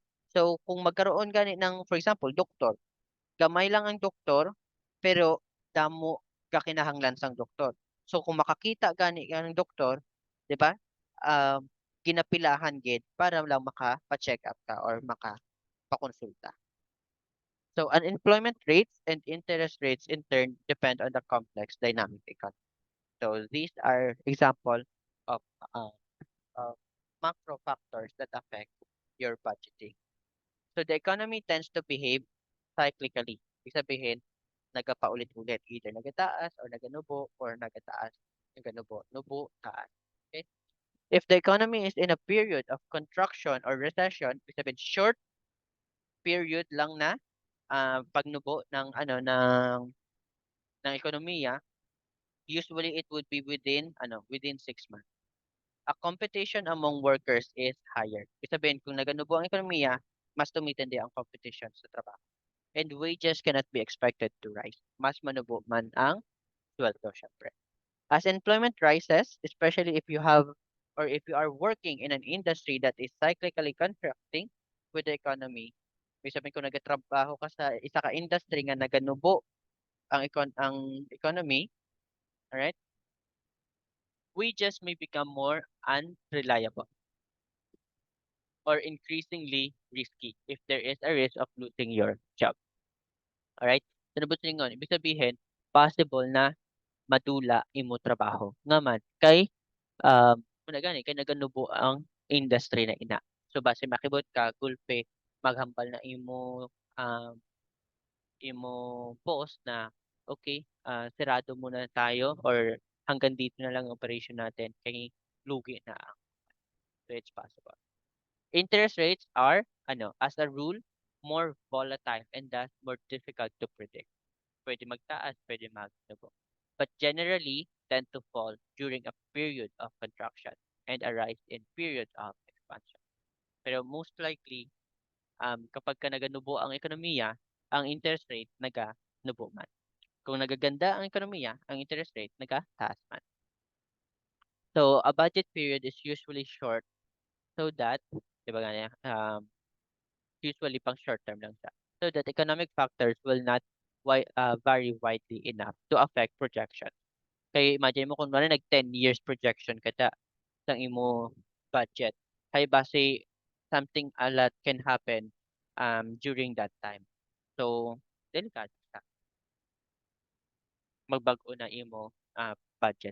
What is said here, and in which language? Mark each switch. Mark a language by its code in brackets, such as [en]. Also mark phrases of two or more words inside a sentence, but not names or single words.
[hil] So, [tl] kung magkaroon [hil] gani ng, for example, doktor, gamay lang ang doktor, pero damo ka kinahanglan sang doktor. So, kung makakita gani ka ng doktor, di ba? Um, ginapilahan gid para lang maka-check up ka or maka-pakonsulta. [en] So, unemployment rates and interest rates in turn depend on the complex dynamic economy. So, these are example of uh, uh, macro factors that affect your budgeting. So, the economy tends to behave cyclically. [tl] Ibig sabihin, nagpaulit-ulit, [hil] either nagataas or naganubo or nagataas, naganubo, nubo, taas. [en] Okay? If the economy is in a period of contraction or recession, [tl] ibig sabihin, [en] short period [hil] lang na pagnubo ng ng ekonomiya, [en] usually it would be within 6 months. A competition among workers is higher. [tl] Ibig sabihin, kung naganubo ang ekonomiya, mas tumitindi ang competition sa trabaho. [en] And wages cannot be expected to rise. [hil] Mas manubo man ang sweldo, syempre. [en] As employment rises, especially if you have or if you are working in an industry that is cyclically contracting with the economy, [tl] ibig sabihin [hil] kung nagatrabaho ka sa isa ka industry nga naganubo ang economy, [en] alright, wages may become more unreliable or increasingly risky if there is a risk of losing your job. Alright? So, [hil] nabutlingon, [tl] ibig sabihin, [hil] possible na madula imo trabaho. Ngaman, muna gani, kay naganubo ang industry na ina. So, base makibot ka, gulpe, maghambal na um, imo boss na, okay, [tl] sirado muna tayo [hil] or [tl] hanggang dito na lang ang operation natin [hil] kay lugi na ang [en] so it's possible. Interest rates are, as a rule, more volatile and thus more difficult to predict. [hil] Pwede magtaas, pwede magtubo. [en] But generally tend to fall during a period of contraction and arise in period of expansion. [hil] Pero [en] most likely, [hil] kapag ka naganubo ang ekonomiya, ang interest rate naganubo man. Kung nagaganda ang ekonomiya, ang interest rate nagataas man. [en] So, a budget period is usually short so that, [tl] di ba ganyan, usually pang [en] short term [tl] lang siya. [en] So that economic factors will not vary widely enough to affect projection. [hil] Kaya imagine mo kung nag 10 years projection kada sa imo budget. Kaya base [en] something a lot can happen during that time. So, [hil] delikado siya. Magbago na imo budget.